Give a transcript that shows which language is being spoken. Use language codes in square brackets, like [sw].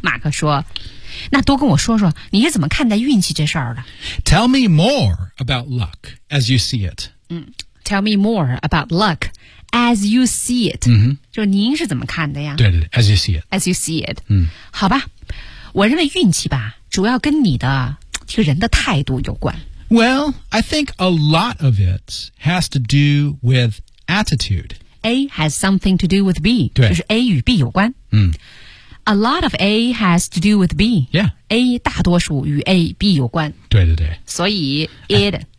[zh] 马克说那多跟我说说你是怎么看待运气这事儿的 [en] Tell me more about luck as you see it.、嗯、tell me more about luck as you see it.、 Mm-hmm. [zh] 就您是怎么看的呀对对对 [en] as you see it. As you see it.、嗯、 [zh] 好吧。我认为运气吧主要跟你的这个人的态度有关 [en] Well, I think a lot of it has to do with attitude A has something to do with B [zh] 对就是 A 与 B 有关、嗯、 [en] A lot of A has to do with B Yeah [zh] A 大多数与 A B 有关对对对所以 it